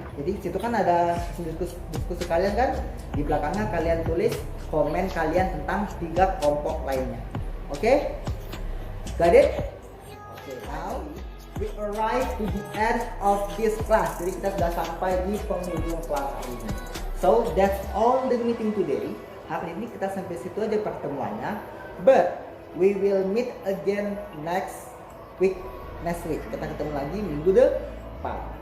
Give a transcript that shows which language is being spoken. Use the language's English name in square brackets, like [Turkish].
[Indonesian] Jadi situ kan ada diskusi kalian kan, di belakangnya kalian tulis komen kalian tentang 3 kelompok lainnya. [English] Oke, got it? Okay, now we arrive to the end of this class. [Indonesian] Jadi kita sudah sampai di penghujung kelas hari ini. [English] So that's all the meeting today. [Indonesian] Hari ini kita sampai situ aja pertemuannya. [English] But we will meet again next week. [Indonesian] Kita ketemu lagi minggu depan.